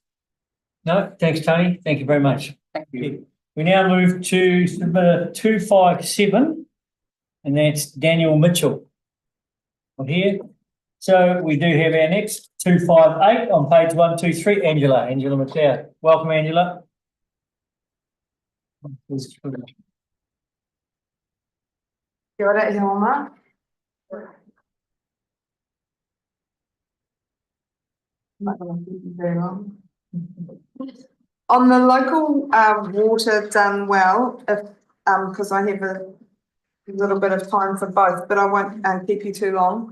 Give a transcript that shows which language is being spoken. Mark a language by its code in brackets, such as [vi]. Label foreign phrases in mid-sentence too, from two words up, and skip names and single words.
[en] No, thanks, Tony. Thank you very much. Thank you. We now move to submitter 257, and that's Daniel Mitchell. Not here. So we do have our next 258 on page 123, Angela McLeod. Welcome, Angela. [mi] Kia ora, e honga. [en] Not going to keep you very long. On the local water done well, if because I have a little bit of time for both, but I won't keep you too long.